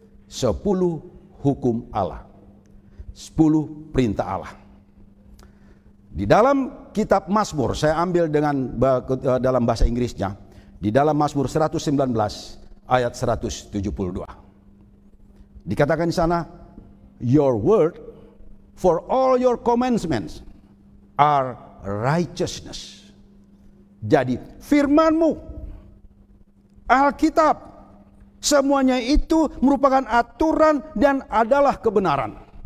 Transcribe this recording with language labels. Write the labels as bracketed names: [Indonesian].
[Indonesian] 10 hukum Allah, 10 perintah Allah. Di dalam kitab Mazmur, saya ambil dalam bahasa Inggrisnya, di dalam Mazmur 119 ayat 172. Dikatakan di sana, [English] your word for all your commandments are righteousness. [Indonesian] Jadi firman-Mu, Alkitab, semuanya itu merupakan aturan dan adalah kebenaran.